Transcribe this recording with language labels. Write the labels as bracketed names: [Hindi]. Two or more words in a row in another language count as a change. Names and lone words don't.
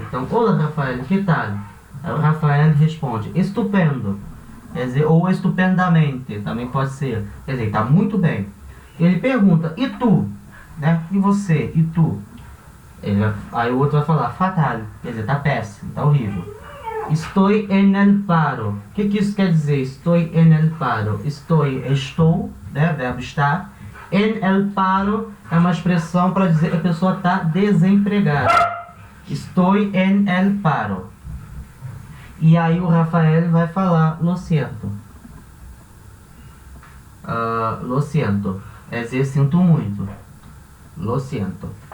[Portuguese] Então, olá, Rafael, que tal? Aí o Rafael responde: estupendo. Quer dizer, ou estupendamente, também pode ser. Quer dizer, está muito bem. Ele pergunta: e tu? Né? E você? E tu? Aí o outro vai falar: fatal. Quer dizer, está péssimo, está horrível. [Spanish] Estou en el paro. [Portuguese] O que isso quer dizer? [Spanish] Estou en el paro. [Portuguese] Estou, né? Verbo estar. [Spanish] En el paro [Portuguese] é uma expressão para dizer que a pessoa está desempregada. [Spanish] Estou en el paro. [Portuguese] E aí o Rafael vai falar: [Spanish] lo siento. Lo siento. [Portuguese] É dizer, sinto muito. [Spanish] Lo siento.